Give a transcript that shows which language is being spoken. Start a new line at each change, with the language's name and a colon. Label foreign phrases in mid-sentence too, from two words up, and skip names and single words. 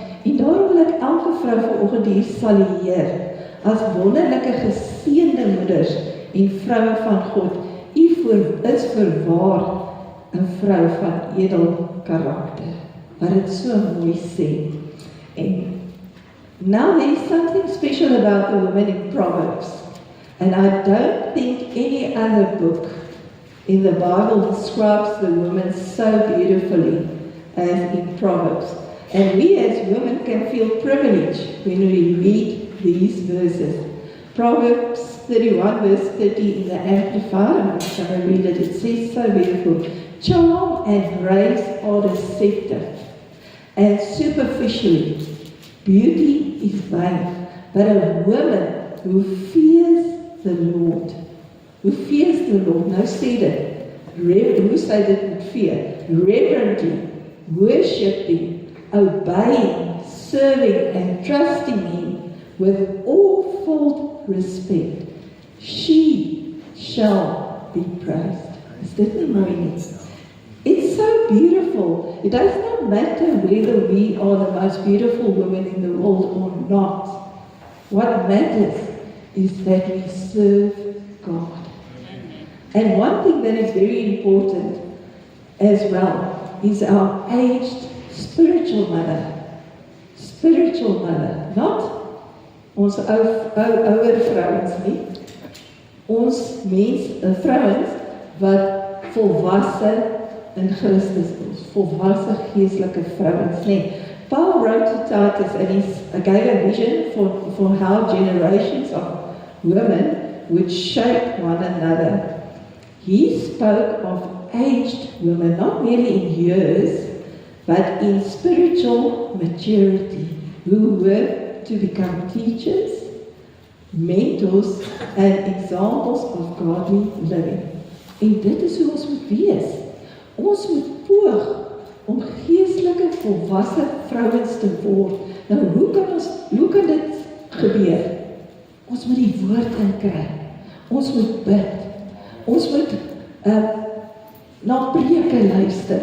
Afrikaans: En daarom wil ek elke vrou vanoggend hier salueer, as wonderlike geseënde moeders en vroue van God. U is voorwaar 'n vrou van edel karakter, wat dit so mooi sê.
English: En now there is something special about the women in Proverbs, and I don't think any other book in the Bible describes the women so beautifully as in Proverbs. And we as women can feel privileged when we read these verses. Proverbs 31 verse 30 in the Amplified, I'm just going to read it. It says so beautiful. Charm and grace are deceptive, and superficially, beauty is vain. But a woman who fears the Lord,
Afrikaans: nou sê dit, hoe sê dit met fear?
English: Reverently, worshiping, obeying, serving and trusting Him with all full respect, she shall be praised.
Afrikaans: Is dit nie mooi nie?
English: It's so beautiful. It does not matter whether we are the most beautiful women in the world or not. What matters is that we serve God. And one thing that is very important as well is our aged spiritual mother. Spiritual mother, not
Afrikaans: ons ouer vrouens nie. Ons vrouens wat volwasse in Christus is, volwasse geestelike vrouens nie.
English: Paul wrote to Titus and he gave a vision for how generations of women would shape one another. He spoke of aged women, not merely in years, but in spiritual maturity, who were to become teachers, mentors and examples of godly living.
Afrikaans: En dit is hoe ons moet wees. Ons moet poog om geestelike volwasse vrouens te word. Nou, hoe kan dit gebeur? Ons moet die woord inkry. Ons moet bid. Ons moet na preke luister.